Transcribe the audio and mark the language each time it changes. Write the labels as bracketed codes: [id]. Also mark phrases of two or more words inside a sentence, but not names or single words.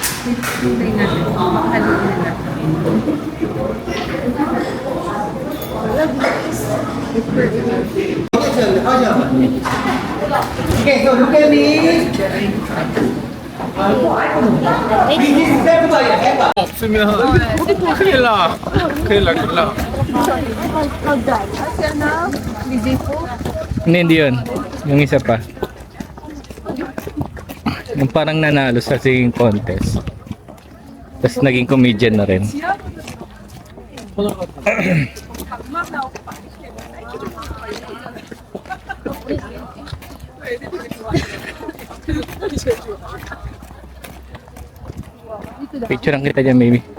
[en] Okay, so look at me. [ko] 없으면 큰일 나. 큰일 나. [tl] Hindi yun. Yung isa pa. Yung parang nanalo sa singing contest. Tapos naging comedian na rin. Picture lang kita dyan, baby.